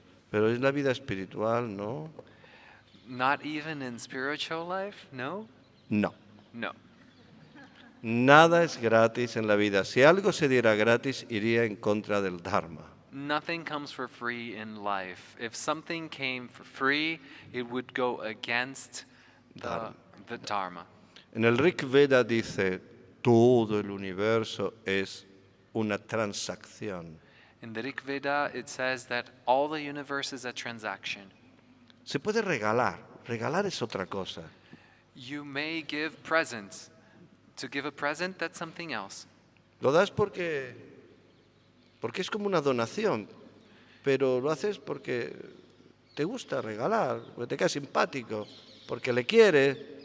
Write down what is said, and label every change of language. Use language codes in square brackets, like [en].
[es] Pero es la vida espiritual, ¿no? [en] Not even in spiritual life? No? No. No. [es] Nada es gratis en la vida. Si algo se diera gratis, iría en contra del Dharma. [en] Nothing comes for free in life. If something came for free, it would go against the Dharma. [es] En el Rig Veda dice, todo el universo es una transacción. [en] In the Rig Veda, it says that all the universe is a transaction. [es] Se puede regalar. Regalar es otra cosa. [en] You may give presents. To give a present, that's something else. [es] Lo das porque es como una donación, pero lo haces porque te gusta regalar, porque te queda simpático, porque le quieres.